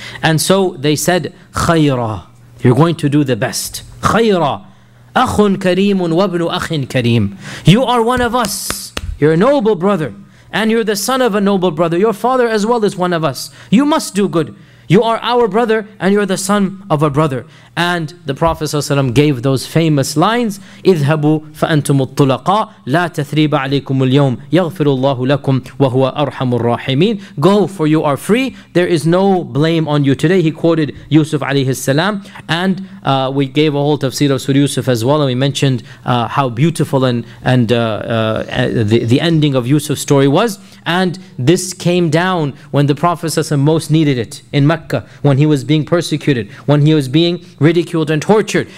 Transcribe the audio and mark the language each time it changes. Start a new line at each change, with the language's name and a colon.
English: And so they said, khayra. You're going to do the best. Khayra.
Arabic: Akhun kareemun wabnu akhin kareem.
English: You are one of us. You're a noble brother. And you're the son of a noble brother. Your father as well is one of us. You must do good. You are our brother and you're the son of a brother. And the Prophet ﷺ gave those famous lines,
Arabic: اذهبوا فأنتم الطلقاء لا تثريب عليكم اليوم يغفر الله لكم وهو أرحم الراحمين.
English: Go, for you are free. There is no blame on you today. He quoted Yusuf alayhi salam, and we gave a whole tafsir of Surah Yusuf as well, and we mentioned how beautiful and the ending of Yusuf's story was. And this came down when the Prophet ﷺ most needed it in Makkah, when he was being persecuted, when he was being ridiculed and tortured.